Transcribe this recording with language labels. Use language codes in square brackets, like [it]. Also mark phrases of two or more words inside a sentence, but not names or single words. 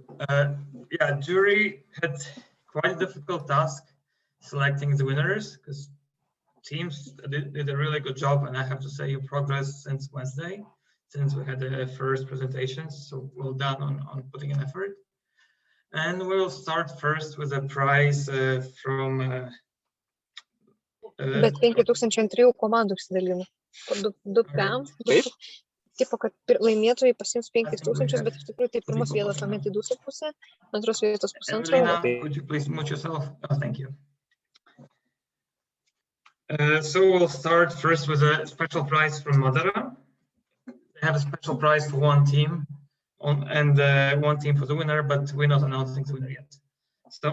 [en] Yeah, jury had quite a difficult task selecting the winners because teams did a really good job, and I have to say you progressed since Wednesday, since we had the first presentations. So well done on putting an effort. And we'll start first with a prize from. [lt] Bet 5002 komandų išsidalino. Du PM. Tipo, kad laimėtojai pasiims 5000, bet iš tikrųjų tai pirmos vietos laimėti 2,5, antros vietos 1,5. Evelina, [en] could you please mute yourself? Oh, thank you. So we'll start first with a special prize from Malaria. They have a special prize for one team and one team for the winner, but we're not announcing the winner yet.